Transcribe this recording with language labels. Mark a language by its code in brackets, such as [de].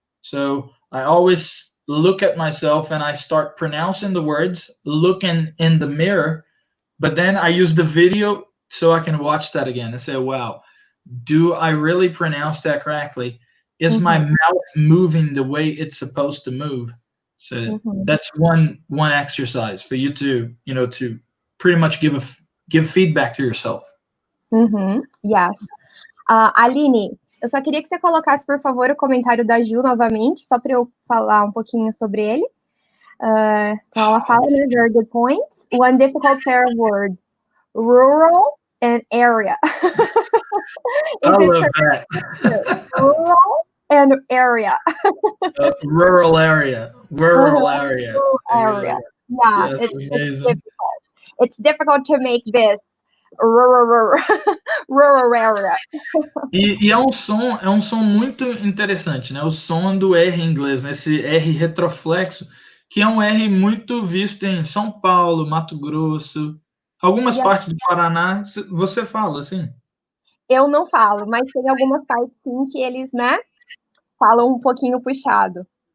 [en] So I always look at myself and I start pronouncing the words, looking in the mirror, but then I use the video so I can watch that again and say, wow, do I really pronounce that correctly? Is my mouth moving the way it's supposed to move? So that's one exercise for you to, to pretty much give feedback to yourself. Yes. [pt] Aline, eu só queria que você colocasse, por favor, o comentário da Ju novamente, só para eu falar um pouquinho sobre ele. Então ela fala, né, [en] very good points. One difficult pair of words, rural and area. I love that. Rural and area. Rural area. Rural area. Yeah, yes, it's difficult. It's difficult to make this rural area. [pt] E é um som muito interessante, né? O som do R em inglês, né? Esse R retroflexo, que é um R muito visto em São Paulo, Mato Grosso, algumas partes do Paraná. Você fala assim? Eu não falo, mas tem algumas partes sim que eles, né, falam um pouquinho puxado.